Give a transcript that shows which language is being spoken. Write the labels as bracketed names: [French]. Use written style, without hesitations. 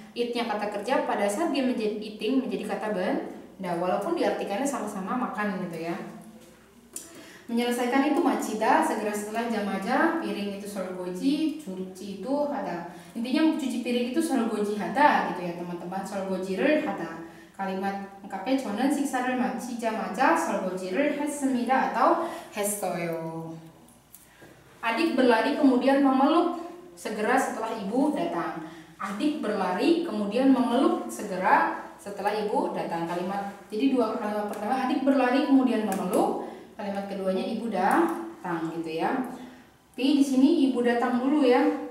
[Indonesian] Eat-nya kata kerja, pada saat dia menjadi eating menjadi kata benda, walaupun diartikannya sama-sama makan gitu ya. Menyelesaikan itu machida, segera setelah jam aja. Piring itu 설거지, cuci itu hada. Intinya cuci piring itu 설거지 hada gitu ya teman-teman. 설거지를 hada. Kalimat lengkapnya [Korean] 저는 식사를 마치자마자 설거지를 했습니다 atau 했어요. [Indonesian] Adik berlari kemudian memeluk segera setelah ibu datang. Adik berlari kemudian memeluk segera setelah ibu datang. Kalimat, jadi dua kalimat pertama, adik berlari kemudian memeluk. Kalimat keduanya ibu datang gitu ya. Tapi di sini ibu datang dulu ya.